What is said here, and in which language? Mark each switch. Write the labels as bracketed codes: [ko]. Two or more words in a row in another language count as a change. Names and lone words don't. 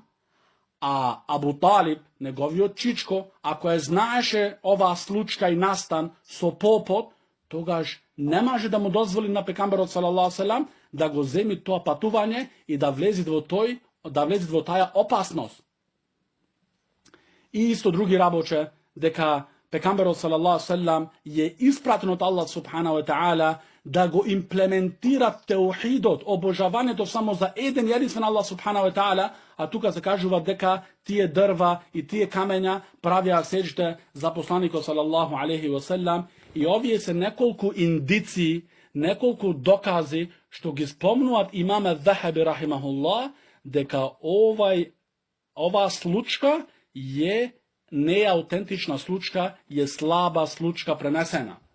[mk] А Абу Талиб, неговиот чичко, ако ја знаеше оваа случка и настан со попот, тогаш не може да му дозволи на пекамберот [ar] صلى الله عليه [mk] да го земи тоа патување и да влезе во таа опасност. И исто други работе дека пекамберот [ar] صلى الله عليه [mk] е испратен од Аллах [ar] سبحانه وتعالى [mk] да го имплементира теухидот, обожавањето само за еден единствен Аллах [ar] سبحانه وتعالى, [mk] а тука се кажува дека тие дрва и тие камења правиа сеџде за посланикот [ar] صلى الله عليه وسلم. [mk] И овие се неколку индици, неколку докази што ги спомнуваат имам Ад-Захаби рахимахуллах дека оваа случка е неаутентична случка, е слаба случка пренесена.